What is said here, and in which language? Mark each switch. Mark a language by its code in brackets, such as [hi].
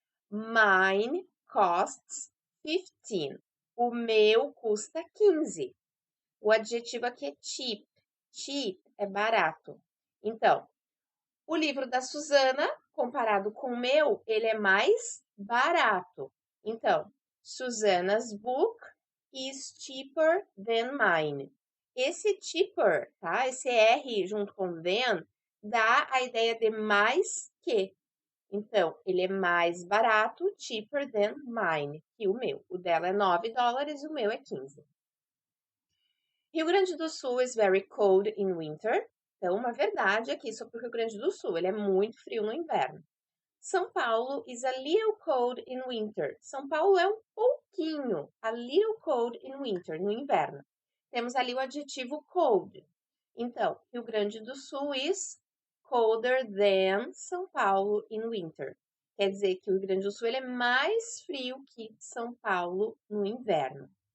[en] Mine costs 15. [pt] O meu custa 15. O adjetivo aqui é cheap. Cheap é barato. Então, o livro da Susana, comparado com o meu, ele é mais barato. [en] Então, Susana's book is cheaper than mine. [pt] Esse cheaper, tá? Esse R junto com than, dá a ideia de mais que. Então, ele é mais barato, [en] cheaper than mine, [pt] que o meu. O dela é $9, o meu é 15. [en] Rio Grande do Sul is very cold in winter. [pt] Então, uma verdade aqui sobre o Rio Grande do Sul, ele é muito frio no inverno. [en] São Paulo is a little cold in winter. [pt] São Paulo é um pouquinho, [en] a little cold in winter, [pt] no inverno. Temos ali o adjetivo cold. [en] Então, Rio Grande do Sul is colder than São Paulo in winter. [pt] Quer dizer que o Rio Grande do Sul ele é mais frio que São Paulo no inverno.